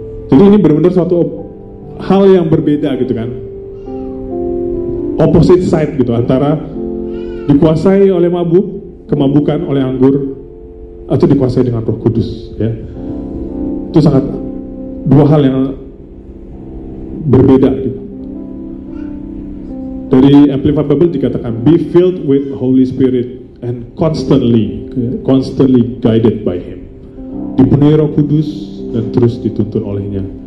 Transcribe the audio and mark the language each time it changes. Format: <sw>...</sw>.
<id>Jadi ini benar-benar suatu hal yang berbeda gitu kan,</id> <en>opposite side</en> <id>gitu, antara dikuasai oleh mabuk, kemabukan oleh anggur, atau dikuasai dengan Roh Kudus. Ya, itu sangat dua hal yang berbeda gitu. Dari Amplified Bible dikatakan,</id> <en>be filled with Holy Spirit and constantly guided by Him.</en> <id>Dipenuhi Roh Kudus dan terus dituntun olehnya.</id>